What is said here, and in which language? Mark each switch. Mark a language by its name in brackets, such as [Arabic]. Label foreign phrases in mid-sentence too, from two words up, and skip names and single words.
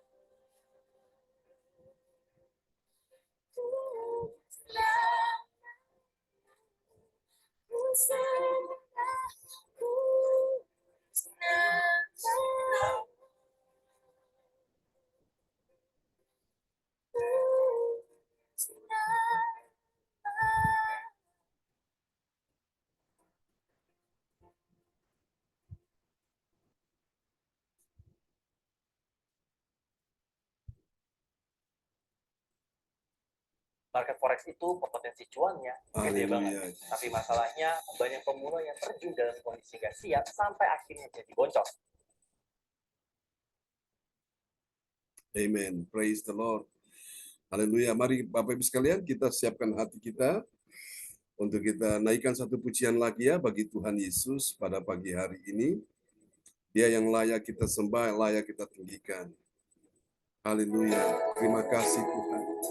[Indonesian] Ku sembah, ku sembah, ku sembah. Ku sembah. Market forex itu potensi cuannya gede banget. Haleluya. Tapi masalahnya banyak pemula yang terjun dalam kondisi gak siap sampai akhirnya jadi boncos. [English] Amen. Praise the Lord. [Indonesian] Haleluya. Mari Bapak Ibu sekalian, kita siapkan hati kita untuk kita naikkan satu pujian lagi ya bagi Tuhan Yesus pada pagi hari ini. Dia yang layak kita sembah, layak kita tinggikan. Haleluya. Terima kasih Tuhan.